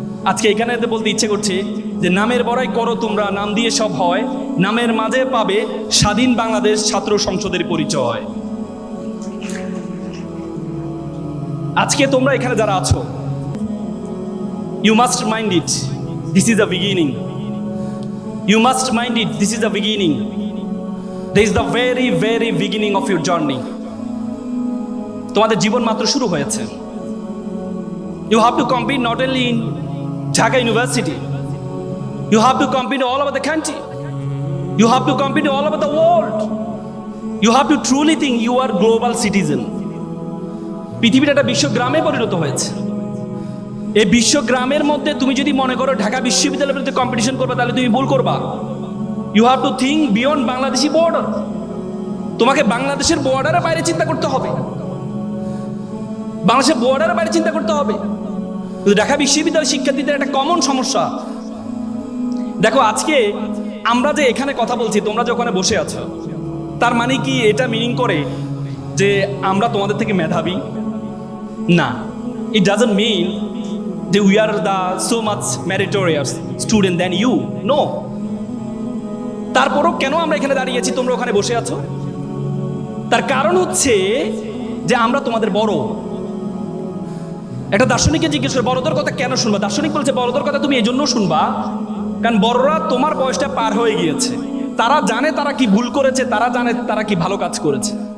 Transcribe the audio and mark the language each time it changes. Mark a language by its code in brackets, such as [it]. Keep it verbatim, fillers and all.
[bn] আজকে এখানে বলতে ইচ্ছে করছে যে নামের বড়াই করো তোমরা, নাম দিয়ে সব হয়, নামের মাঝে পাবে স্বাধীন বাংলাদেশ ছাত্র সংসদের পরিচয়। আজকে তোমরা এখানে যারা আছো, [en] You must mind it, this is the beginning. You must mind it, this is the beginning. This is the very very beginning of your journey. [bn] তোমাদের জীবন মাত্র শুরু হয়েছে। [en] You have to compete not only in Dhaka University, you have to compete all over the country, you have to compete all over the world. You have to truly think you are global citizen. [bn] পৃথিবীটা একটা বিশ্বগ্রামে পরিণত হয়েছে। এই বিশ্বগ্রামের মধ্যে তুমি যদি মনে করো ঢাকা বিশ্ববিদ্যালয়ের বিরুদ্ধে কম্পিটিশন করবে, তাহলে তুমি ভুল করবা। [en] You have to think beyond Bangladeshi border. [bn] তোমাকে বাংলাদেশের বর্ডারের বাইরে চিন্তা করতে হবে, বাংলাদেশের বর্ডারের বাইরে চিন্তা করতে হবে। ঢাকা বিশ্ববিদ্যালয়ের শিক্ষার্থীদের একটা কমন সমস্যা, দেখো আজকে আমরা যে এখানে কথা বলছি, তোমরা যে ওখানে বসে আছো, তার মানে কি এটা মিনিং করে যে আমরা তোমাদের থেকে মেধাবী? [en] না, it doesn't mean that we are the so much meritorious student than you. No. [bn] তারপরও কেন আমরা এখানে দাঁড়িয়ে আছি, তোমরা ওখানে বসে আছো? তার কারণ হচ্ছে যে আমরা তোমাদের বড়। একটা দার্শনিককে জিজ্ঞেস করে বড়দের কথা কেন শুনবা, দার্শনিক বলছে বড়দের কথা তুমি এই জন্য শুনবা কারণ বড়রা তোমার বয়সটা পার হয়ে গিয়েছে, তারা জানে তারা কি ভুল করেছে, তারা জানে তারা কি ভালো কাজ করেছে।